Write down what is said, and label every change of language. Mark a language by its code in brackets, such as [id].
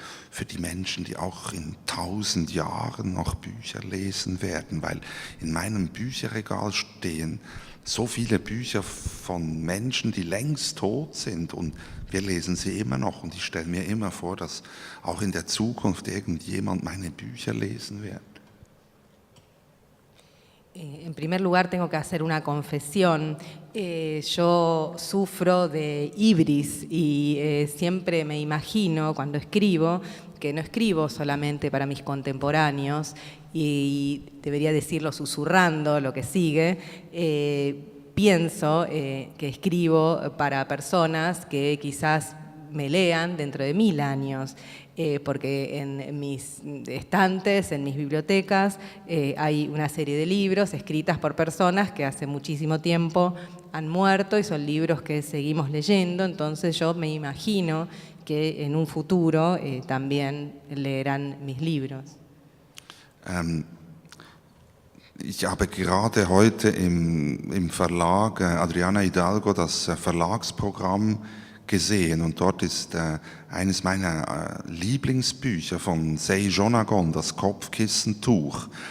[de] für die Menschen, die auch in 1000 Jahren noch Bücher lesen werden, weil in meinem Bücherregal stehen so viele Bücher von Menschen, die längst tot sind und wir lesen sie immer noch und ich stelle mir immer vor, dass auch in der Zukunft irgendjemand meine Bücher lesen wird. [es] En primer lugar tengo que hacer una confesión. Yo sufro de hibris y siempre me imagino cuando escribo que no escribo solamente para mis contemporáneos y debería decirlo susurrando lo que sigue. Pienso que escribo para personas que quizás me lean dentro de 1000 años. Porque en mis estantes, en mis bibliotecas, hay una serie de libros escritas por personas que hace muchísimo tiempo han muerto y son libros que seguimos leyendo, entonces yo me imagino que en un futuro también leerán mis libros. [de] Ich habe gerade heute im Verlag Adriana Hidalgo das Verlagsprogramm gesehen und dort ist eines meiner Lieblingsbücher von Sejjonagon, das Kopfkissentuch.